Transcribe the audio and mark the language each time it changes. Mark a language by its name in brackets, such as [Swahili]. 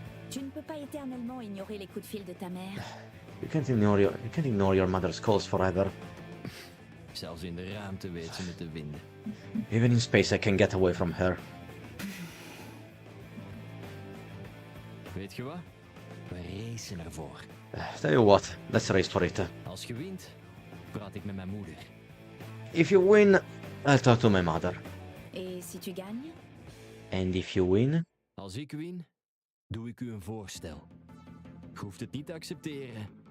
[French] Tu ne peux pas éternellement ignorer les coups de fil de ta mère. [English] You can't ignore your mother's calls forever. [Dutch] Zelfs in de ruimte weet ze me te vinden. [English] Even in space I can get away from her. [Dutch] Weet je wat? We racen ervoor. [English] Tell you what, let's race for it. [Dutch] Als je wint, praat ik met mijn moeder. [English] If you win, I'll talk to my mother. [French] Et si tu gagnes? [English] And if you win? [Dutch] Als ik win, doe ik u een voorstel. Je hoeft het niet te accepteren.